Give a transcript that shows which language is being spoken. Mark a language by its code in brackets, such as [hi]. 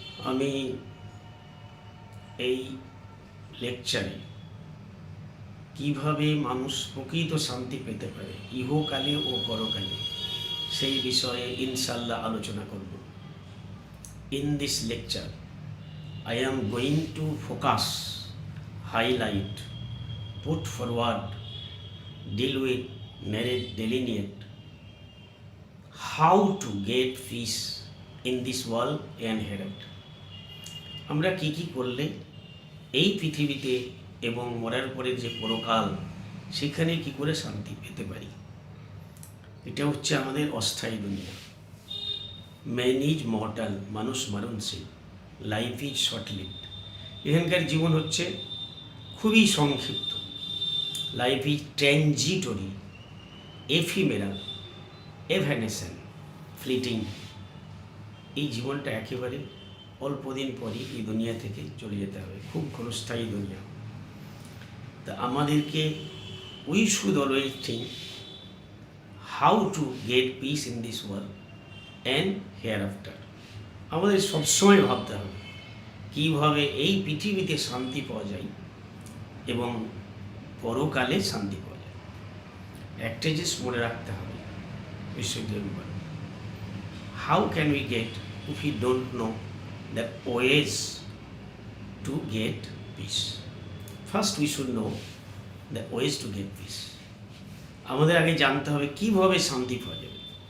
[bn] আমি এই লেকচারে কিভাবে মানুষ প্রকৃত শান্তি পেতে পারে ইহকালে ও পরকালে সেই বিষয়ে ইনশাআল্লাহ আলোচনা করব. [en] In this lecture I am going to focus, highlight, put forward, deal with, narrate, delineate how to get peace in this world and hereafter. [bn] আমরা কি কি করলে এই পৃথিবীতে এবং মরার পরের যে পরকাল সেখানে কি করে শান্তি পেতে পারি. এটা হচ্ছে আমাদের অস্থায়ী দুনিয়া. [en] man is mortal, [bn] মানুষ মরণশীল. [en] life is short lived, [bn] এখানকার জীবন হচ্ছে খুবই সংক্ষিপ্ত. [en] Life is transitory, ephemeral, evanescent, fleeting. [bn] এই জীবনটা একেবারে অল্প দিন পরই এই দুনিয়া থেকে চলে যেতে হবে, খুব ক্ষণস্থায়ী দুনিয়া. তা আমাদেরকে [en] We should always think how to get peace in this world and hereafter. [bn] আমাদের সবসময় ভাবতে হবে কীভাবে এই পৃথিবীতে শান্তি পাওয়া যায় এবং পরকালে শান্তি পাওয়া যায়. একটা জিনিস মনে রাখতে হবে, বিশ্ববিদ্যালয় [en] how can we get if we don't know the ways to get peace. First we should know the ways to get peace. [bn] আমাদের আগে জানতে হবে কিভাবে শান্তি পাওয়া যাবে.